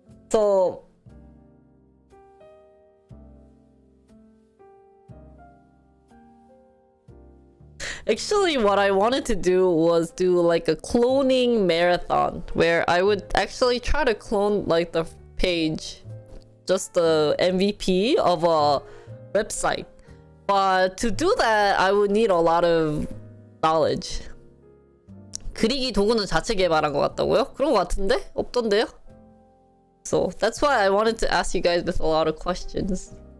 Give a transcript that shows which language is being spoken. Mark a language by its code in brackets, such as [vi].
[en] So actually what I wanted to do was do like a cloning marathon where I would actually try to clone like the page, just the MVP of a website. But to do that, I would need a lot of knowledge. [ko] 그리기 도구는 자체 개발한 것 같다고요? 그런 것 같은데? 없던데요? [en] So that's why I wanted to ask you guys with a lot of questions.